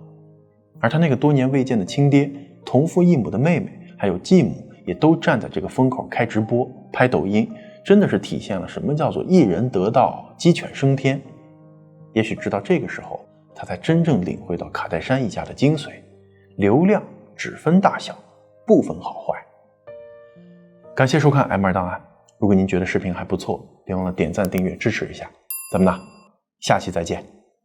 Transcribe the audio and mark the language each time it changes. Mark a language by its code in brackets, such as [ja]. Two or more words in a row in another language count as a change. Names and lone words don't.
[zh] 而他那個多年未見的親爹、同父異母的妹妹，還有繼母，也都站在這個風口開直播、拍抖音，真的是體現了什麼叫做一人得道，雞犬升天。也許直到這個時候，他才真正領會到卡戴珊一家的精髓，流量只分大小，不分好壞。感謝收看 M2 檔案，如果您覺得视頻還不錯，別忘了點讚訂閱支持一下。咱們下期再見。